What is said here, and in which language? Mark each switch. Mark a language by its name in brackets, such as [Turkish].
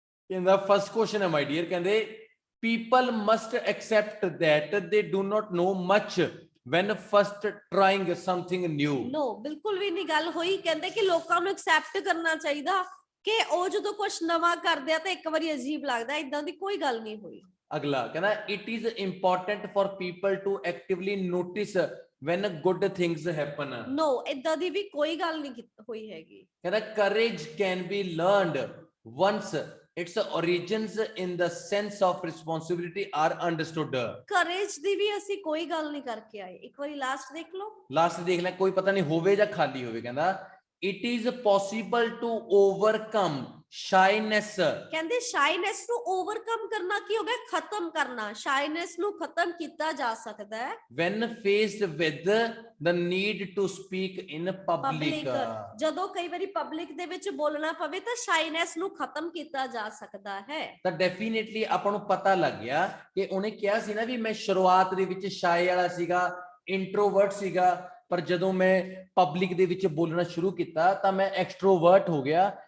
[Punjabi] ਕਹਿੰਦਾ first question ਹੈ ਮਾਈ dear, ਕਹਿੰਦੇ [English] people must accept that they do not know much when first trying something new. No, [Punjabi] ਬਿਲਕੁਲ ਵੀ ਨਹੀਂ ਗੱਲ ਹੋਈ। ਕਹਿੰਦੇ ਕਿ ਲੋਕਾਂ ਨੂੰ ਐਕਸੈਪਟ ਕਰਨਾ ਚਾਹੀਦਾ ਕਿ ਉਹ ਜਦੋਂ ਕੁਝ ਨਵਾਂ ਕਰਦੇ ਆ ਤਾਂ ਇੱਕ ਵਾਰੀ ਅਜੀਬ ਲੱਗਦਾ, ਇਦਾਂ ਦੀ ਕੋਈ ਗੱਲ ਨਹੀਂ ਹੋਈ। ਅਗਲਾ ਕਹਿੰਦਾ [English] it is important for people to actively notice when good things happen. [Punjabi] No, ਇਦਾਂ ਦੀ ਵੀ ਕੋਈ ਗੱਲ ਨਹੀਂ ਹੋਈ ਹੈਗੀ। ਕਹਿੰਦਾ [English] courage can be learned once its origins in the sense of responsibility are understood. [Punjabi] Craze ਦੀ ਵੀ ਅਸੀਂ ਕੋਈ ਗੱਲ ਨਹੀਂ ਕਰਕੇ ਆਏ। ਇੱਕ ਵਾਰੀ ਲਾਸਟ ਦੇਖ ਲਓ। ਲਾਸਟ ਦੇਖ ਲੈ, ਕੋਈ ਪਤਾ ਨਹੀਂ ਹੋਵੇ ਜਾਂ ਖਾਲੀ ਹੋਵੇ। ਕਹਿੰਦਾ [English] it is possible to overcome shyness. [Punjabi] ਕਹਿੰਦੇ ਸ਼ਾਈਨੈਸ ਨੂੰ ਓਵਰਕਮ ਕਰਨਾ ਕੀ ਹੋ ਗਿਆ? ਖਤਮ ਕਰਨਾ। ਸ਼ਾਈਨੈਸ ਨੂੰ ਖਤਮ ਕੀਤਾ ਜਾ ਸਕਦਾ ਹੈ [English] when faced with the need to speak in public. [Punjabi] ਜਦੋਂ ਕਈ ਵਾਰੀ ਪਬਲਿਕ ਦੇ ਵਿੱਚ ਬੋਲਣਾ ਪਵੇ ਤਾਂ ਸ਼ਾਈਨੈਸ ਨੂੰ ਖਤਮ ਕੀਤਾ ਜਾ ਸਕਦਾ ਹੈ। ਤਾਂ ਡੈਫੀਨਿਟਲੀ ਆਪਾਂ ਨੂੰ ਪਤਾ ਲੱਗ ਗਿਆ ਕਿ ਉਹਨੇ ਕਿਹਾ ਸੀ ਨਾ ਵੀ ਮੈਂ ਸ਼ੁਰੂਆਤ ਦੇ ਵਿੱਚ ਸ਼ਾਏ ਵਾਲਾ ਸੀਗਾ, ਇੰਟਰੋਵਰਟ ਸੀਗਾ, ਪਰ ਜਦੋਂ ਮੈਂ ਪਬਲਿਕ ਦੇ ਵਿੱਚ ਬੋਲਣਾ ਸ਼ੁਰੂ ਕੀਤਾ ਤਾਂ ਮੈਂ ਐਕਸਟਰੋਵਰਟ ਹੋ ਗਿਆ।